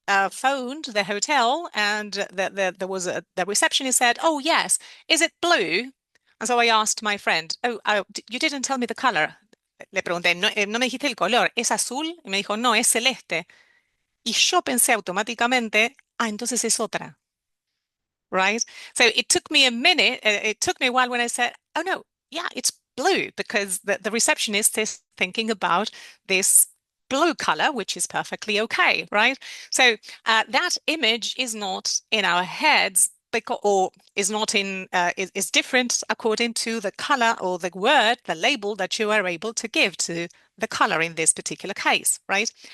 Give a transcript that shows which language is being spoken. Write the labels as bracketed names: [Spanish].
[English] phoned the hotel, and the receptionist said, "Oh yes, is it blue?" And so I asked my friend, "Oh, you didn't tell me the color." [Spanish] Le pregunté, "No, no me dijiste el color, ¿es azul?" Y me dijo, "No, es celeste." Y yo pensé automáticamente, entonces es otra, [English] right? So it took me a minute, it took me a while when I said, "Oh no, yeah, it's blue," because the receptionist is thinking about this blue color, which is perfectly okay, right? So that image is not in our heads because, or is not in, is different according to the color or the word, the label that you are able to give to the color in this particular case, right?